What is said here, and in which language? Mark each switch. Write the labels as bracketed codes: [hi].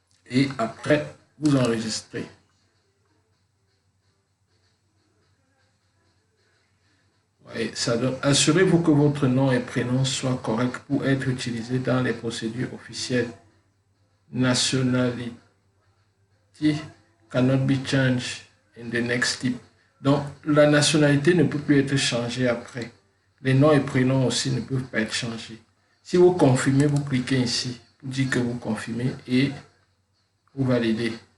[fr] Et après, vous enregistrez. Ouais, ça donne. Assurez-vous que votre nom et prénom soient corrects pour être utilisés dans les procédures officielles. [en] Nationality cannot be changed in the next step. [fr] Donc, la nationalité ne peut plus être changée après. Les noms et prénoms aussi ne peuvent pas être changés. Si vous confirmez, vous cliquez ici pour dire que vous confirmez et vous validez.